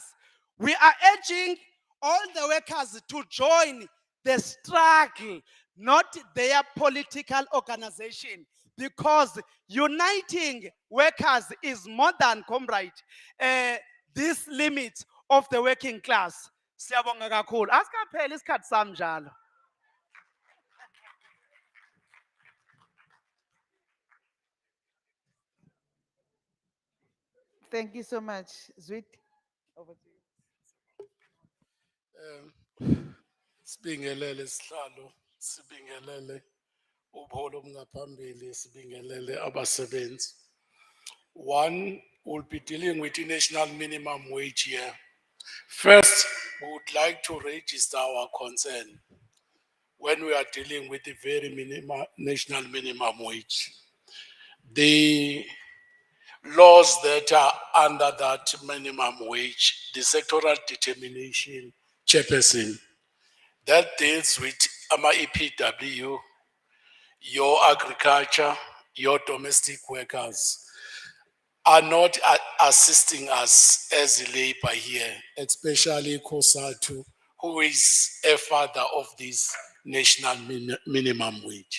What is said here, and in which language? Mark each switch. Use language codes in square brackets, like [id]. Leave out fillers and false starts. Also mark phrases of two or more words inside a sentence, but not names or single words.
[en] We are urging all the workers to join the struggle, not their political organization, because uniting workers is more than, comrade, this limit of the working class. [nd] Siyabonga kakhulu. Asikapheli isikhathi sami njalo. [en] Thank you so much. Zwit, over to you. [nd] Sibingelele sihlalo, sibingelele ubuholo bungaphambili, sibingelele abasebenzi. [en] One will be dealing with the national minimum wage here. First, we would like to register our concern when we are dealing with the very national minimum wage. The laws that are under that minimum wage, the sectoral determination chairperson, that deals with EPW, your agriculture, your domestic workers, are not assisting us as a labor here, especially Kosatu, who is a father of this national minimum wage.